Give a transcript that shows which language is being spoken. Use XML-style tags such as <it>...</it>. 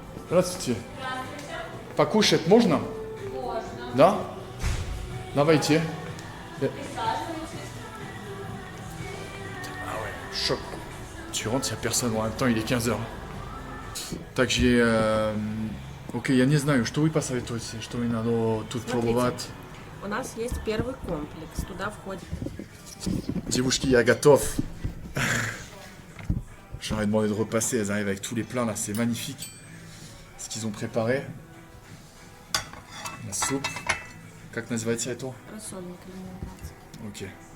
<ru>Здравствуйте. Покушать можно? Можно. Да? Давайте.</ru> <fr>Ah ouais, choc. Tu rentres, il n'y a personne. En même temps, il est 15h. Так, j'ai...</fr> <ru>Окей, я не знаю, что вы посоветуете, что мне надо тут пробовать. У нас есть первый комплекс. Туда входит. Девушки, я готов.</ru> <fr>J'aurais demandé de repasser, elles arrivent avec tous les plats là, c'est magnifique. Ce qu'ils ont préparé. La soupe.</fr> <ru>Как называется это? Рассольник лимонад. Окей.</ru>